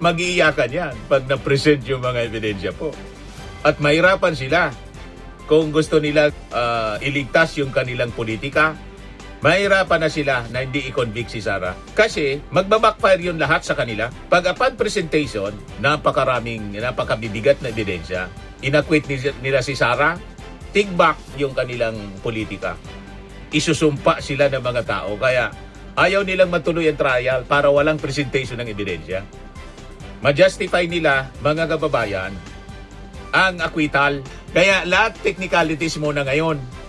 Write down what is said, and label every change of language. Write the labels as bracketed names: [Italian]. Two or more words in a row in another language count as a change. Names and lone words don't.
[Filipino] Mag-iiyakan yan pag na-present yung mga ebidensya po. At mahirapan sila kung gusto nila iligtas yung kanilang politika. Mahirapan na sila na hindi i-convict si Sara. Kasi magbabackfire yun lahat sa kanila. Pag [English] upon presentation, [Filipino] napakabibigat na ebidensya. Inakwit nila si Sara, [English] take back [Filipino] yung kanilang politika. Isusumpa sila ng mga tao. Kaya ayaw nilang matuloy ang trial para walang presentation ng ebidensya. Ma-justify nila, mga kababayan, ang acquittal. Kaya lahat technicalities muna ngayon.